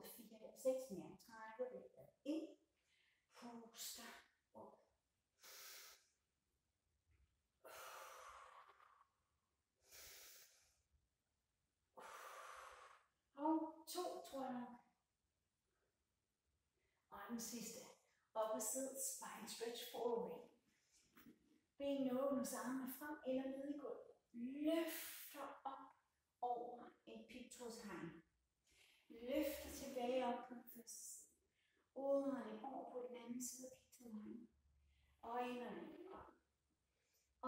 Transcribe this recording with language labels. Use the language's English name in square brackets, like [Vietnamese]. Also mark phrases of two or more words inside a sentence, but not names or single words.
[Danish] 4, 6 mere. Trækker vejret ind. Puster ud. Og 2, tror jeg nok. Og den sidste. Op og sid, [English] spine stretch forward. [Danish] Benene åbnes, armene frem eller ned i gulvet. Løfter op over en pigtrådshegn. Løfter tilbage op på den første side. Udånding over på den anden side af pigtrådshegnen. Og indånding op. Og udånding frem.